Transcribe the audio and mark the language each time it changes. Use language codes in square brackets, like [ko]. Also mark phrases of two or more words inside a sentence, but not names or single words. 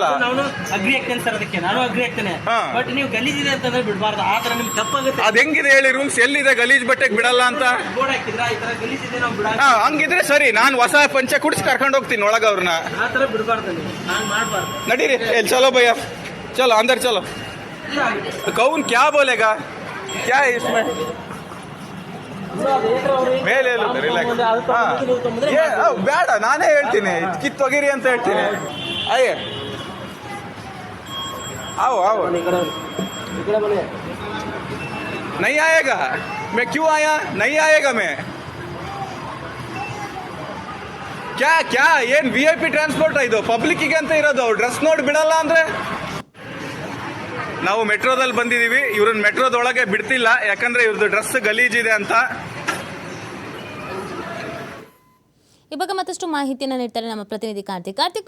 [kn] ನಾನು ಅಗ್ರಿ ಆಗ್ತೇನೆ ಸರ್, ಅದಕ್ಕೆ ನಾನು ಅಗ್ರಿ ಆಗ್ತೇನೆ. ಬಟ್ ನೀವು ಗಲೀಜಿದೆ ಅಂತಂದ್ರೆ ಬಿಡಬಾರ್ದು. ಆ ತರ ನಿಮ್ಗೆ ತಪ್ಪಾಗುತ್ತೆ. ಅದ್ ಹೆಂಗಿದೆ ಹೇಳಿ ರೂಲ್ಸ್? ಎಲ್ಲಿದೆ ಗಲೀಜ್ ಬಟ್ಟೆಗೆ ಬಿಡಲ್ಲ ಅಂತ ಬೋರ್ಡ್ ಹಾಕಿದ್ರ ಈ ತರ ಗಲೀಜಿದೆ ನಾವು ಬಿಡ. ಹಂಗಿದ್ರೆ ಸರಿ, ನಾನು ಹೊಸ ಪಂಚೆ ಕುಡಿಸಿ ಕರ್ಕೊಂಡು ಹೋಗ್ತೀನಿ ಒಳಗ ಅವ್ರನ್ನ. ಆ ತರ ಬಿಡಬಾರ್ದು, ನೀವು ನಾನು ಮಾಡಬಾರ್ದು. [hi] ನಡೀರಿ, चलो भैया, चलो अंदर चलो. कौन क्या बोलेगा, क्या है इसमें? [kn] ಮೇಲೆ ಬೇಡ, ನಾನೇ ಹೇಳ್ತೀನಿ, ಕಿತ್ತೊಗಿರಿ ಅಂತ ಹೇಳ್ತೀನಿ. ಅಯ್ಯ, [hi] आओ आओ, नहीं आएगा? मैं क्यों आया? नहीं आएगा मैं. क्या क्या [kn] ಏನ್ VIP ಟ್ರಾನ್ಸ್ಪೋರ್ಟ್ ಇದು? ಪಬ್ಲಿಕ್ಕಿಗೆ ಅಂತ ಇರೋದು. ಡ್ರೆಸ್ ನೋಡಿ ಬಿಡಲ್ಲ ಅಂದ್ರೆ? ನಾವು ಮೆಟ್ರೋದಲ್ಲಿ ಬಂದಿದ್ದೀವಿ, ಇವ್ರನ್ನ ಮೆಟ್ರೋದೊಳಗೆ ಬಿಡ್ತಿಲ್ಲ, ಯಾಕಂದ್ರೆ ಇವ್ರದ್ದು ಡ್ರೆಸ್ ಗಲೀಜಿದೆ ಅಂತ. ಈ ಬಗ್ಗೆ ಮತ್ತಷ್ಟು ಮಾಹಿತಿಯನ್ನು ನೀಡ್ತಾರೆ ನಮ್ಮ ಪ್ರತಿನಿಧಿ ಕಾರ್ತಿಕ್.